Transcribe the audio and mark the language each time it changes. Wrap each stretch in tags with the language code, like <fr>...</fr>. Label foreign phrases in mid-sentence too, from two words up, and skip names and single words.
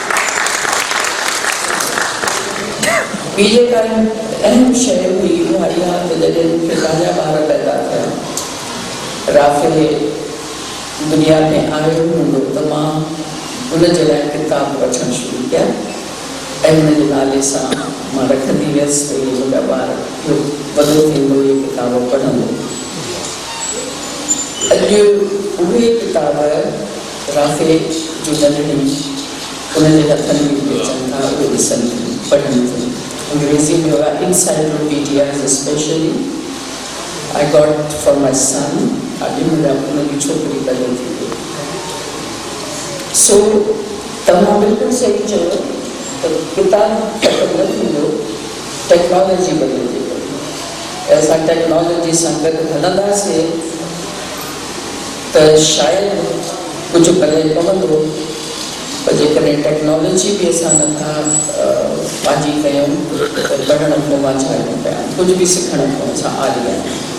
<sd>ॿी जेका अहम शइ हुई उहा इहा त जॾहिं मूंखे पंहिंजा ॿार पैदा थिया, राफ़े दुनिया में आयो हूंदो त मां उनजे लाइ किताब वठणु शुरू कया ऐं उनजे नाले सां मां रखंदी हुयसि त इहे मुंहिंजा ॿार वॾो थींदो इहे किताब पढ़ंदो। अॼु उहे किताब राफ़े जूं नंढड़ी उनजे हथनि में बि अचनि था, उहे ॾिसनि थियूं, पढ़नि थियूं। अंग्रेज़ी में हुआ</sd> <en>encyclopedias especially I got for my son,</en> <sd>अॼु मुंहिंजी छोकिरी पैदा थी वई। सो तव्हां बिल्कुलु सही चयो त किताब ख़तमु न थींदो, टेक्नोलॉजी बदिलिजे पई। असां टेक्नोलॉजी सां गॾु हलंदासीं त शायदि कुझु भले पवंदो, पर जेकॾहिं टेक्नोलॉजी बि असां नथा पंहिंजी कयूं त पढ़ण खां मां छा पिया, कुझु बि सिखण खां असां आरी आहियूं।</sd>